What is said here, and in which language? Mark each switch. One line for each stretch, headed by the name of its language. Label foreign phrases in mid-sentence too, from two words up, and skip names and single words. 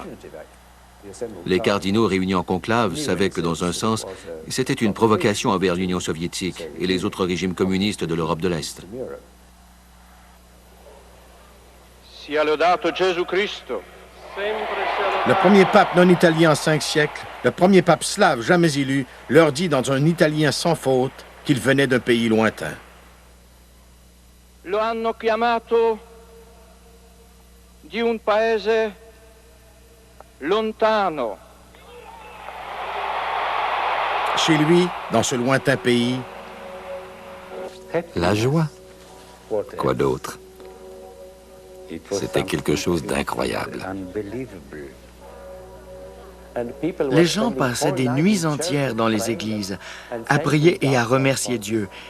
French: Les cardinaux réunis en conclave savaient que, dans un sens, c'était une provocation envers l'Union soviétique et les autres régimes communistes de l'Europe de l'Est.
Italian: Sia lodato Gesù Cristo.
French: Le premier pape non italien en 5 siècles, le premier pape slave jamais élu, leur dit dans un italien sans faute qu'il venait d'un pays lointain.
Italian: Lo hanno chiamato di un paese lontano.
French: Chez lui, dans ce lointain pays, la joie. Quoi d'autre? C'était quelque chose d'incroyable. Les gens passaient des nuits entières dans les églises, à prier et à remercier Dieu.